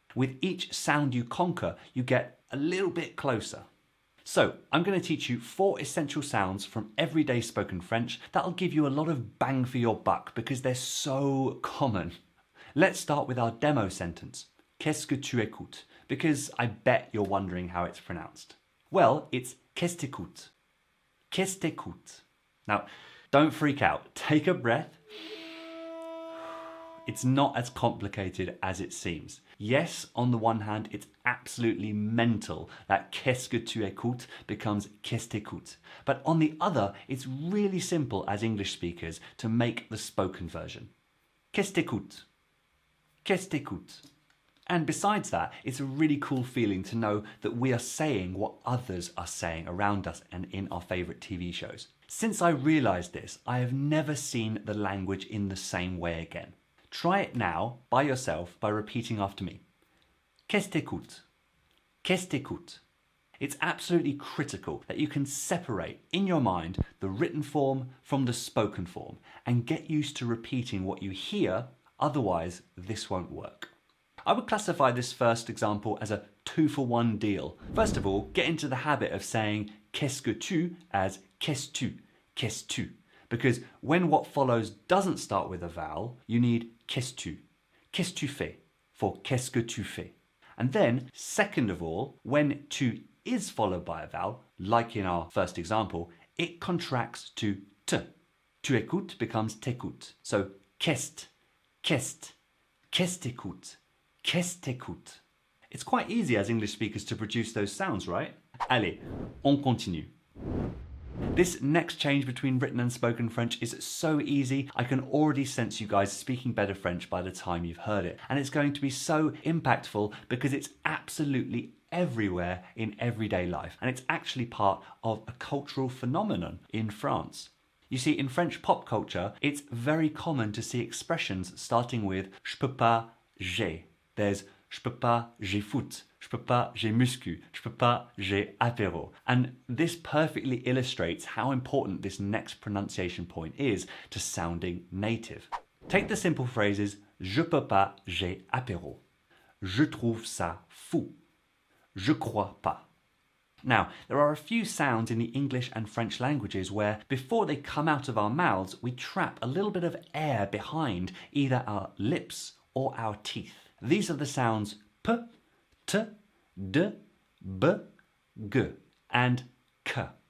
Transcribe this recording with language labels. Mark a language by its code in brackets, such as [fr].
[en] With each sound you conquer, you get a little bit closer. So, I'm going to teach you 4 essential sounds from everyday spoken French that'll give you a lot of bang for your buck because they're so common. Let's start with our demo sentence, [fr] Qu'est-ce que tu écoutes? [en] Because I bet you're wondering how it's pronounced. Well, it's [fr] Qu'est-ce t'écoutes? Qu'est-ce t'écoutes? [en] Now, don't freak out. Take a breath. It's not as complicated as it seems. Yes, on the one hand, it's absolutely mental that [fr] qu'est-ce que tu écoutes [en] becomes [fr] qu'est-ce t'écoutes. [en] But on the other, it's really simple as English speakers to make the spoken version. [fr] Qu'est-ce t'écoutes? Qu'est-ce t'écoutes? [en] And besides that, it's a really cool feeling to know that we are saying what others are saying around us and in our favorite TV shows. Since I realized this, I have never seen the language in the same way again. Try it now, by yourself, by repeating after me. [fr] Qu'est-ce t'écoutes? Qu'est-ce t'écoutes? [en] It's absolutely critical that you can separate in your mind the written form from the spoken form and get used to repeating what you hear, otherwise this won't work. I would classify this first example as a 2-for-1 deal. First of all, get into the habit of saying [fr] qu'est-ce que tu [en] as [fr] qu'est-ce tu, qu'est-ce tu. [en] Because when what follows doesn't start with a vowel, you need [fr] qu'est-ce tu. Qu'est-ce tu fais [en] for [fr] qu'est-ce que tu fais. [en] And then, second of all, when tu is followed by a vowel, like in our first example, it contracts to t. [fr] Tu écoutes becomes t'écoutes. So qu'est, qu'est, qu'est t'écoutes, qu'est t'écoutes. [en] It's quite easy as English speakers to produce those sounds, right? [fr] Allez, on continue. [en] This next change between written and spoken French is so easy, I can already sense you guys speaking better French by the time you've heard it. And it's going to be so impactful because it's absolutely everywhere in everyday life. And it's actually part of a cultural phenomenon in France. You see, in French pop culture, it's very common to see expressions starting with [fr] je peux pas, j'ai. There's je peux pas, j'ai foot. Je peux pas, j'ai muscu. Je peux pas, j'ai apéro. [en] And this perfectly illustrates how important this next pronunciation point is to sounding native. Take the simple phrases [fr] je peux pas, j'ai apéro. Je trouve ça fou. Je crois pas. [en] Now, there are a few sounds in the English and French languages where, before they come out of our mouths, we trap a little bit of air behind either our lips or our teeth. These are the sounds p, t, d, b, g, and k.